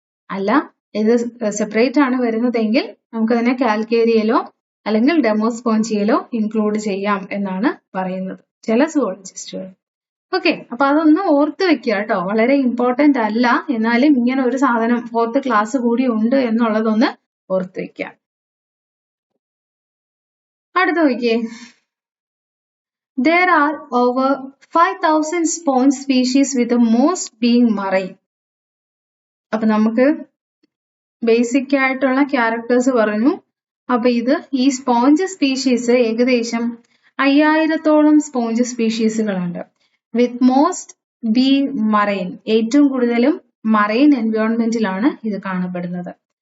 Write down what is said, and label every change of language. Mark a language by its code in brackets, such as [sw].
[ml] അല്ല, ഇത് സെപ്പറേറ്റ് ആണ് വരുന്നതെങ്കിൽ നമുക്കതിനെ കാൽക്കേരിയയിലോ അല്ലെങ്കിൽ ഡെമോസ്പോഞ്ചിയയിലോ ഇൻക്ലൂഡ് ചെയ്യാം എന്നാണ് പറയുന്നത് ചില സുവോളജിസ്റ്റുകൾ. ഓക്കെ, അപ്പൊ അതൊന്ന് ഓർത്ത് വെക്കുക കേട്ടോ. വളരെ ഇമ്പോർട്ടന്റ് അല്ല, എന്നാലും ഇങ്ങനെ ഒരു സാധനം 4th ക്ലാസ് കൂടി ഉണ്ട് എന്നുള്ളതൊന്ന് ഓർത്ത് വെക്കുക. അടുത്ത നോക്കിയേ. [en] There are over 5,000 sponge species with the most being marine. [ml] അപ്പൊ നമുക്ക് ബേസിക് ആയിട്ടുള്ള ക്യാരക്ടേഴ്സ് പറഞ്ഞു. അപ്പൊ ഇത് ഈ സ്പോഞ്ച് സ്പീഷീസ് ഏകദേശം 5000-ഓളം സ്പോഞ്ച് സ്പീഷീസുകളുണ്ട്. [en] with most be marine, [ml] ഏറ്റവും കൂടുതലും മറൈൻ എൻവയോൺമെന്റിലാണ് ഇത് കാണപ്പെടുന്നത്.